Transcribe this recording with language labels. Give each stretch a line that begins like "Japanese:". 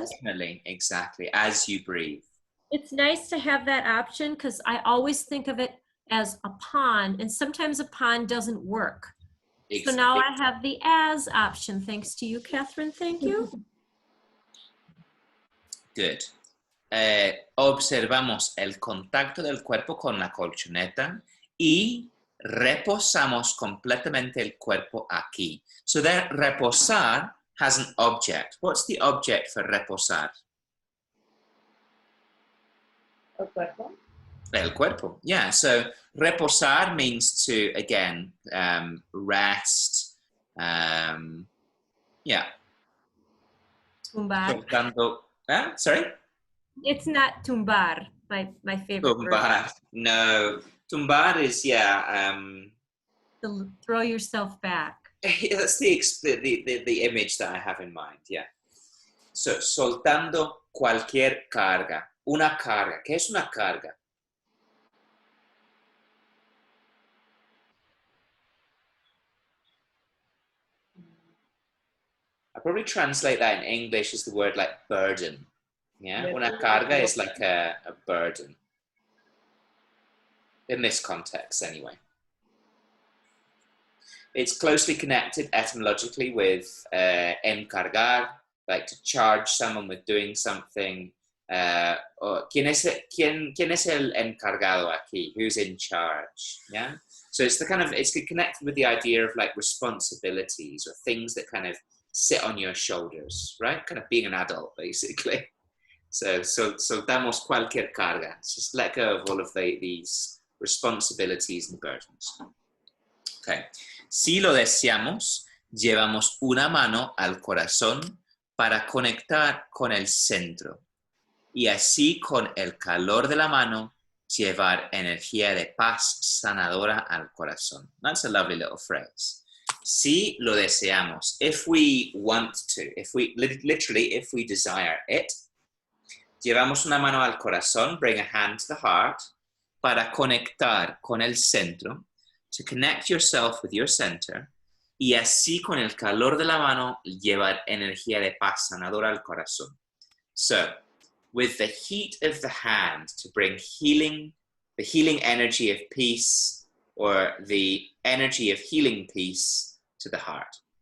English: as. definitely, exactly. As you breathe. It's nice to have that option, because I always think of it as upon, and sometimes upon doesn't work. Exactly. So now I have the as option, thanks to you, Catherine. Thank you. Good.
Spanish: Observamos el contacto del cuerpo con la colchoneta y reposamos completamente el cuerpo aquí.
English: So there, reposar has an object. What's the object for reposar?
Spanish: El cuerpo? El cuerpo, yeah.
English: So reposar means to, again, rest. Yeah.
Spanish: Tumbar.
English: Sorry? It's not tumbar, my favorite
Spanish: Tumbar.
English: word. No. Tumbar is, yeah. To throw yourself back. That's the image that I have in mind, yeah.
Spanish: So, soltando cualquier carga. Una carga. ¿Qué es una carga?
English: I probably translate that in English as the word like burden. Yeah, una carga is like a burden. In this context, anyway. It's closely connected etymologically with encargar, like to charge someone with doing something.
Spanish: Or ¿quién es el encargado aquí?
English: Who's in charge? Yeah. So it's connected with the idea of like responsibilities or things that kind of sit on your shoulders, right? Kind of being an adult, basically.
Spanish: So soltamos cualquier carga.
English: Just let go of all of these responsibilities and burdens. Okay.
Spanish: Si lo deseamos, llevamos una mano al corazón para conectar con el centro. Y así, con el calor de la mano, llevar energía de paz sanadora al corazón.
English: That's a lovely little phrase.
Spanish: Si lo deseamos,
English: if we want to, if we desire it,
Spanish: llevamos una mano al corazón,
English: bring a hand to the heart,
Spanish: para conectar con el centro,
English: to connect yourself with your center,
Spanish: y así con el calor de la mano, llevar energía de paz sanadora al corazón.
English: So, with the heat of the hand to bring healing, the healing energy of peace, or the energy of healing peace to the heart.